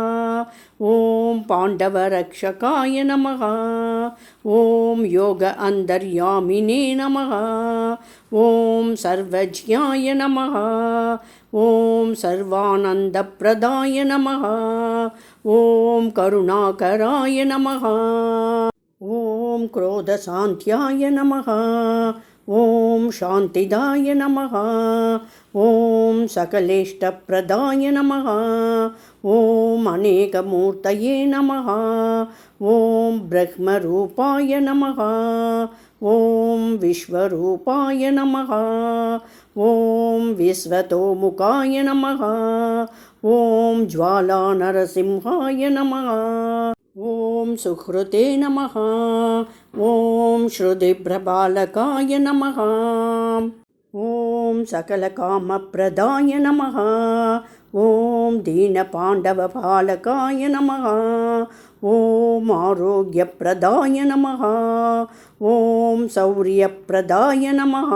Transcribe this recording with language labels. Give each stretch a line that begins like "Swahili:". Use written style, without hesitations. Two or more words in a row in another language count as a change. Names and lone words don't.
Sanskrit: ॐ पाण्डवरक्षकाय नमः. ॐ योग अन्तर्यामिने नमः. ॐ सर्वज्ञाय नमः. ॐ सर्वानन्दप्रदाय नमः. ॐ करुणाकराय नमः। ॐ क्रोधसान्त्याय नमः. ॐ शान्तिदाय नमः। ॐ सकलेष्टप्रदाय नमः. ॐ अनेकमूर्तये नमः। ॐ ब्रह्मरूपाय नमः. ॐ विश्वरूपाय नमः। ॐ विश्वतोमुखाय नमः. ॐ ज्वालानरसिंहाय नमः. ॐ सुहृदे नमः. ॐ श्रुतिप्रपालकाय नमः. ॐ सकलकामप्रदाय नमः। ॐ दीनपाण्डवपालकाय नमः। ॐ आरोग्यप्रदाय नमः। ॐ शौर्यप्रदाय नमः।